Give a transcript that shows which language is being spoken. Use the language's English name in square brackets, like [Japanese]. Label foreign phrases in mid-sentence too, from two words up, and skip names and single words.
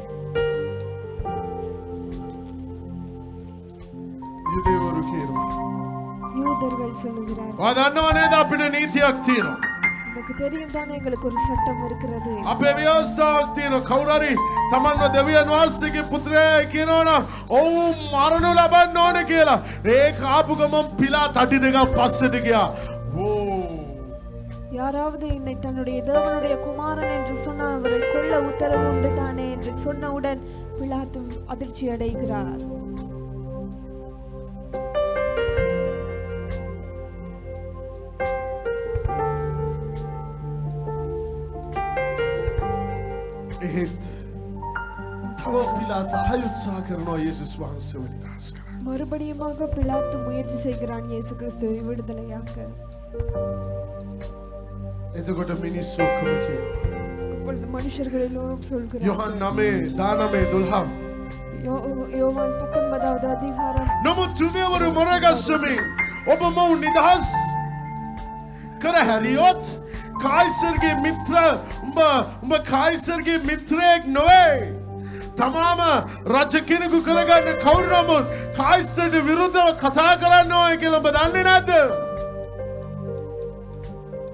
[Sinhala] යුදෙවරු කියනවා [Tamil] யூதர்கள் சொல்லுகிறார்கள், [Sinhala] ඔයා දන්නව නේද අපිට නීතියක් තියෙනවා. [Tamil] நமக்கு தெரியும் தானே எங்களுக்கு ஒரு சட்டம் இருக்கிறது. [Sinhala] අපේ ව්‍යවස්ථාවක් තියෙනවා. කවුරු හරි තමන්ව දෙවියන් වහන්සේගේ පුත්‍රයා කියනවනම් ඔව් මරණු ලබන්න ඕන කියලා. ඒක ආපු ගමන් පිලාත් අඩි දෙකක් පස්සට ගියා. [Tamil] யாராவது என்னை தன்னுடைய தேவனுடைய குமாரன் என்று சொன்னால் அவரை கொல்ல உத்தரவு உண்டு தானே என்று சொன்னவுடன் பிலாத்து அதிர்ச்சி அடைகிறார். [Sinhala] එහෙත් තව පිලාත් ආයෙ උත්සාහ කරනවා යේසුස් වහන්සේව නිදහස් කරන්න. [Tamil] மறுபடியுமாக பிலாத்து முயற்சி செய்கிறான் இயேசு கிறிஸ்துவை விடுதலையாக்க. [Sinhala] එතකොට මිනිස්සු ඔක්කොම කියනවා [Tamil] அப்பொழுது மனுஷர்கள் எல்லோரும் சொல்கிறார், [Sinhala] යොහන් 9:12 [Tamil] யோவான் 19வது அதிகாரம், [Sinhala] නමුත් යුදෙවරු මොරගස්සමින් ඔබ මොව් නිදහස් කර හැරියොත් කායිසර්ගේ මිත්‍ර උඹ කායිසර්ගේ මිත්‍රයෙක් නොවේ. තමාම රජ කෙනෙකු කරගන්න කවුරු නමුත් කායිසර්ට විරුද්ධව කතා කරන්න ඕය කියලා ඔබ දන්නේ නැද්ද?